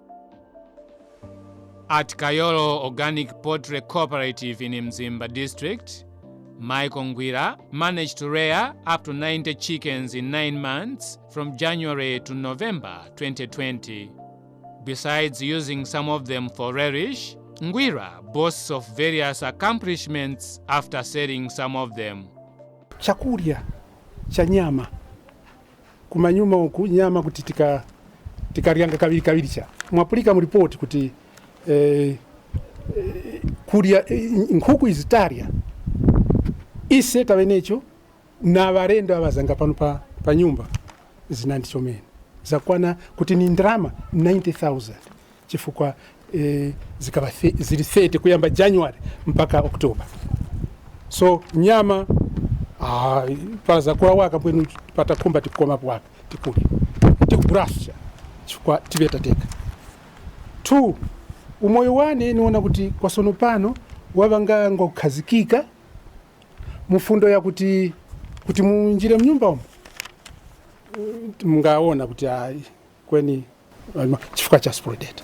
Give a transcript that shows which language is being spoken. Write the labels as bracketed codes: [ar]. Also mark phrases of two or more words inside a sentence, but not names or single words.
[en] At Kayoro Organic Poultry Cooperative in Mzimba district, Michael Ngwira managed to rear up to 90 chickens in 9 months from January to November 2020. Besides using some of them for relish, Ngwira boasts of various accomplishments after selling some of them. [tum] Chakurya cha nyama kumanyuma huku nyama kuti tikarianga kabiri cha mwapulika mripoti kuti kurya nkuku izitarya ise tavenecho na varendo avazanga pano pa nyumba zinandichomene zakwana kuti ni ndrama 90,000 chifukwa zikaba zili 30 kuyamba January mpaka Oktoba. So nyama paza kula waka mbwenu pata kumba tikoma waka tikuli tikubrasha chifukwa tibeta teka 2 umoyo wane niona kuti kwa sono pano wavanga ngokazikika mufundo ya kuti munjire mnyumba umu mungaona kuti kweni chifukwa cha SPRODETA.